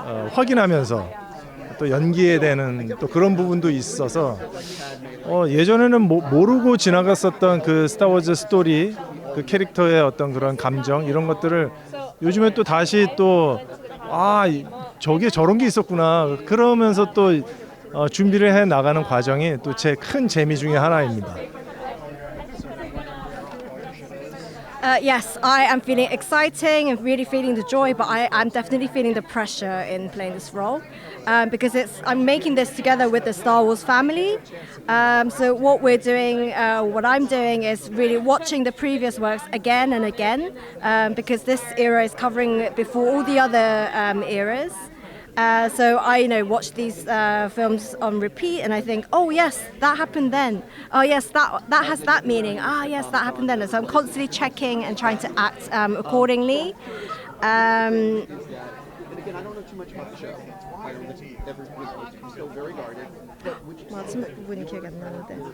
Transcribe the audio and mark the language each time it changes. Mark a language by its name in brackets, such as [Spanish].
[Korean] 확인하면서 또 연기에 대는 또 그런 부분도 있어서 예전에는 모르고 지나갔었던 그 스타워즈 스토리, 그 캐릭터의 어떤 그런 감정, 이런 것들을 요즘에 또 다시 또 저게 저런 게 있었구나, 그러면서 또 준비를 해 나가는 과정이 또 제 큰 재미 중에 하나입니다. [English] Yes, I am feeling exciting and really feeling the joy, but I'm definitely feeling the pressure in playing this role because I'm making this together with the Star Wars family. So what I'm doing is really watching the previous works again and again because this era is covering before all the other eras. So I watch these films on repeat, and I think, oh yes, that happened then. Oh yes, that has that meaning. Yes, that happened then. And so I'm constantly checking and trying to act accordingly. And again, I don't know too much about the show. Everyone's still very guarded. [Korean] 부분이 기억이 안 나는데.